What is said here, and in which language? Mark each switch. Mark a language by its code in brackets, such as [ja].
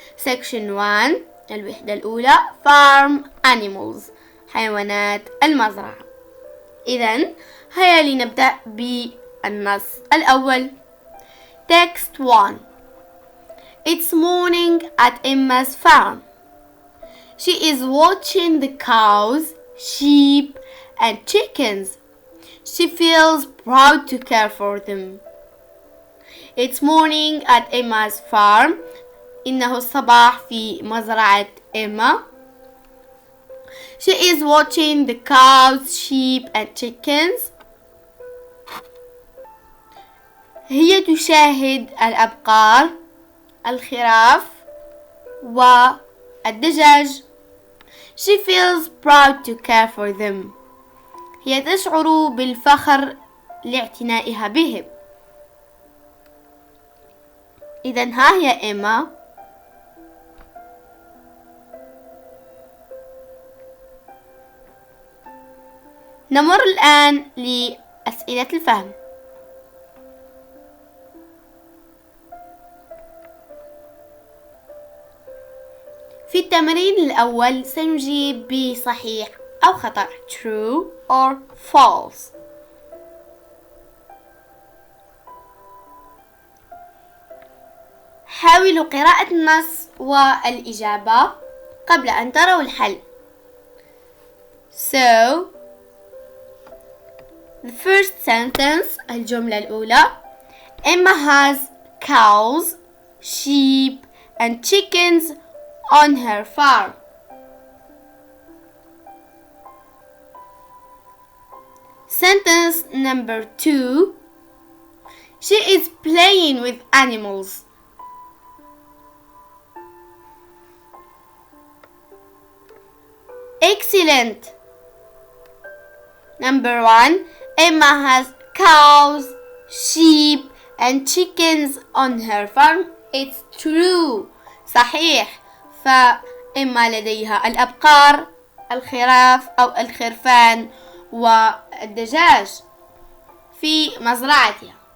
[en] section 1 [ar] الوحدة الأولى [en] farm animals [ar] حيوانات المزرعة. إذن هيا لنبدأ بالنص الأول. [en] text 1. It's morning at Emma's farm. She is watching the cows, sheep and chickens. She feels proud to care for them. It's morning at Emma's farm. [ar] إنه الصباح في مزرعة إما. [en] She is watching the cows, sheep and chickens. [ar] هي تشاهد الأبقار، الخراف والدجاج. [en] She feels proud to care for them. [ar] هي تشعر بالفخر لاعتنائها بهم. إذن ها هي إما. نمر الآن لأسئلة الفهم. في التمرين الأول سنجيب بصحيح أو خطأ [en] true or false. [ar] حاولوا قراءة النص والإجابة قبل أن تروا الحل. [en] So, the first sentence [ar] الجملة الأولى [en] Emma has cows, sheep and chickens on her farm. Sentence number 2 She is playing with animals. Excellent. Number 1 Emma has cows, sheep and chickens on her farm. It's true. [ar] صحيح. فإما لديها الأبقار، الخراف أو الخرفان والدجاج في مزرعتها.